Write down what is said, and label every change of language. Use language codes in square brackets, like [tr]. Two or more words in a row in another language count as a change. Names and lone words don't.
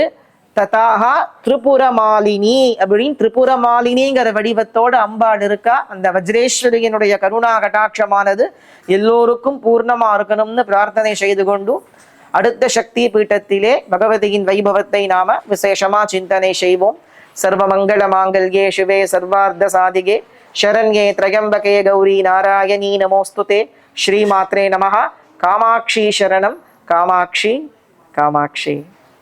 [ta] ததாகா திரிபுரமாலினி அப்படின்னு திரிபுரமாலினிங்கிற வடிவத்தோட அம்பாள் இருக்கா. அந்த வஜ்ரேஸ்வரியினுடைய கருணா கட்டாட்சமானது எல்லோருக்கும் பூர்ணமா இருக்கணும்னு பிரார்த்தனை செய்து கொண்டு அடுத்த சக்தி பீட்டத்திலே பகவதியின் வைபவத்தை நாம விசேஷமா சிந்தனை செய்வோம். [sa] सर्वमङ्गल माङ्गल्ये शिवे सर्वार्थ साधिके शरण्ये त्रयंबके गौरी नारायणी नमोस्तुते. श्रीमात्रे नमः. कामाक्षी शरणं. कामाक्षी कामाक्षी.